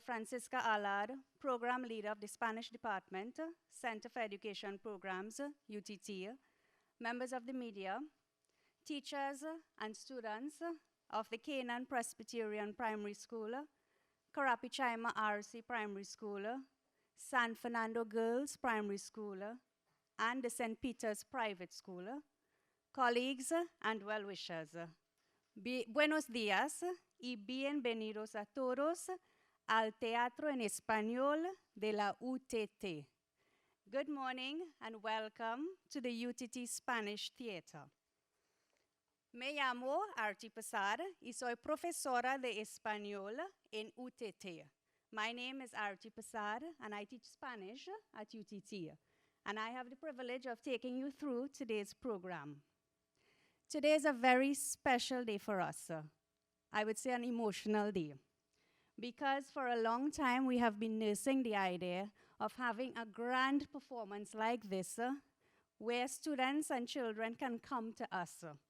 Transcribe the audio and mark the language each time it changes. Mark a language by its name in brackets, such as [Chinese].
[English] Francisca Allard, Program Leader of the Spanish Department, Center for Education Programs, UTT, members of the media, teachers and students of the Canaan Presbyterian Primary School, Karapichaima RC Primary School, San Fernando Girls Primary School, and the St. Peter's Private School, colleagues and well-wishers. [Spanish] Buenos días y bienvenidos a todos al Teatro en Español de la UTT. [English] Good morning and welcome to the UTT Spanish Theater. [Spanish] Me llamo Arti Pasar y soy profesora de español en UTT. [English] My name is Arti Pasar and I teach Spanish at UTT. And I have the privilege of taking you through today's program. Today is a very special day for us. I would say an emotional day. Because for a long time we have been nursing the idea of having a grand performance like this, where students and children can come to us.